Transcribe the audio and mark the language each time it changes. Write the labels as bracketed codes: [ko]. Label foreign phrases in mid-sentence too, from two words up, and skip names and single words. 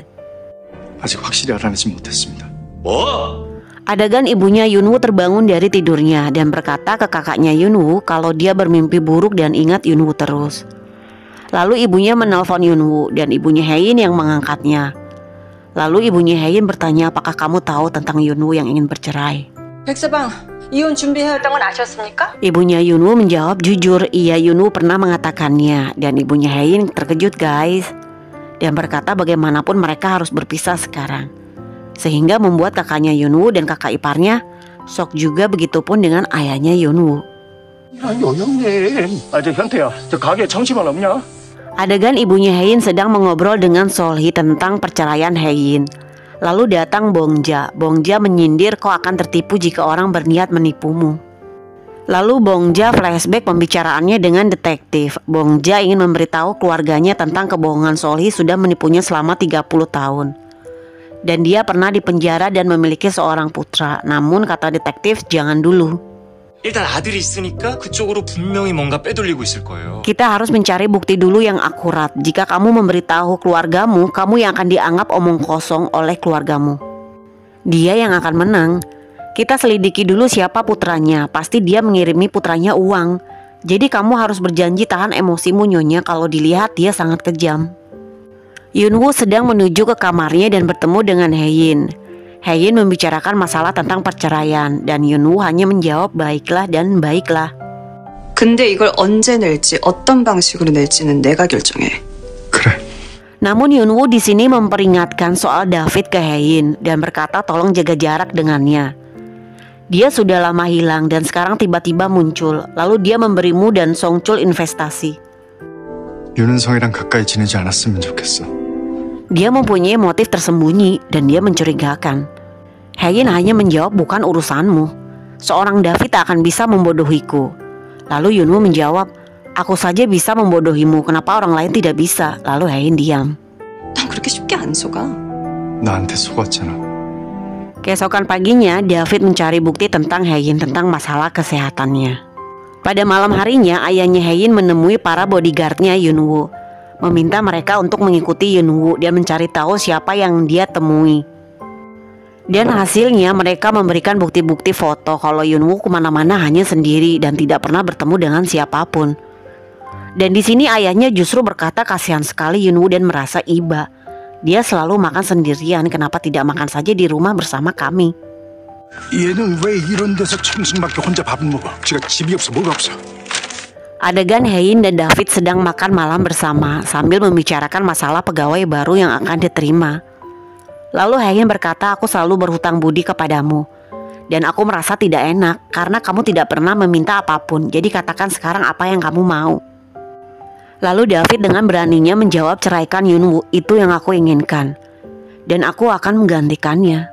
[ko] 아직 확실히 알아내지 못했습니다. [id] Adegan ibunya Yunwoo terbangun dari tidurnya dan berkata ke kakaknya Yunwoo kalau dia bermimpi buruk dan ingat Yunwoo terus. Lalu ibunya menelpon Yunwoo dan ibunya Hein yang mengangkatnya. Lalu ibunya Hein bertanya apakah kamu tahu tentang Yunwoo yang ingin bercerai. [ko] 백서방, 이혼 준비해야 했던 건 아셨습니까? [id] Ibunya Yunwoo menjawab jujur, iya Yunwoo pernah mengatakannya. Dan ibunya Hein terkejut guys dan berkata bagaimanapun mereka harus berpisah sekarang. Sehingga membuat kakaknya Yunwoo dan kakak iparnya shock juga, begitupun dengan ayahnya Yunwoo. [ko] 형님, 저 현태야, 저 가게에 청심환 없냐? [id] Adegan ibunya Hein sedang mengobrol dengan Solhi tentang perceraian Hein. Lalu datang Bongja. Bongja menyindir kau akan tertipu jika orang berniat menipumu. Lalu Bongja flashback pembicaraannya dengan detektif. Bongja ingin memberitahu keluarganya tentang kebohongan Solhi sudah menipunya selama 30 tahun. Dan dia pernah dipenjara dan memiliki seorang putra. Namun kata detektif jangan dulu. [ko] 일단 아들이 있으니까 그쪽으로 분명히 뭔가 빼돌리고 있을 거예요. [id] Kita harus mencari bukti dulu yang akurat. Jika kamu memberitahu keluargamu, kamu yang akan dianggap omong kosong oleh keluargamu. Dia yang akan menang. Kita selidiki dulu siapa putranya. Pasti dia mengirimi putranya uang. Jadi kamu harus berjanji tahan emosimu nyonya kalau dilihat dia sangat kejam. Yunwoo sedang menuju ke kamarnya dan bertemu dengan Hein. Hein membicarakan masalah tentang perceraian dan Yunwoo hanya menjawab baiklah dan baiklah. [ko] 근데 이걸 언제 낼지 어떤 방식으로 낼지는 내가 결정해. 그래. [id] Namun Yunwoo di sini memperingatkan soal David ke Hein dan berkata tolong jaga jarak dengannya. Dia sudah lama hilang dan sekarang tiba-tiba muncul. Lalu dia memberimu dan Songchul investasi. [ko] 윤은성이랑 가까이 지내지 않았으면 좋겠어. [id] Dia mempunyai motif tersembunyi dan dia mencurigakan. Hein hanya menjawab bukan urusanmu. Seorang David tak akan bisa membodohiku. Lalu Yunwoo menjawab, aku saja bisa membodohimu, kenapa orang lain tidak bisa? Lalu Hein diam. [ko] 난 그렇게 쉽게 안 속아. 나한테 속았잖아. [id] Keesokan paginya David mencari bukti tentang Hein tentang masalah kesehatannya. Pada malam harinya ayahnya Hein menemui para bodyguardnya Yunwoo, meminta mereka untuk mengikuti Yunwoo dan mencari tahu siapa yang dia temui. Dan hasilnya mereka memberikan bukti-bukti foto kalau Yunwoo kemana-mana hanya sendiri dan tidak pernah bertemu dengan siapapun. Dan di sini ayahnya justru berkata kasihan sekali Yunwoo dan merasa iba. Dia selalu makan sendirian, kenapa tidak makan saja di rumah bersama kami? [ko] 얘는 왜 이런 데서 청승밖에 혼자 밥을 먹어? 지가 집이 없어, 뭐가 없어. [id] Adegan Hein dan David sedang makan malam bersama sambil membicarakan masalah pegawai baru yang akan diterima. Lalu Hein berkata, aku selalu berhutang budi kepadamu dan aku merasa tidak enak karena kamu tidak pernah meminta apapun. Jadi katakan sekarang apa yang kamu mau. Lalu David dengan beraninya menjawab, ceraikan Yunwoo, itu yang aku inginkan dan aku akan menggantikannya.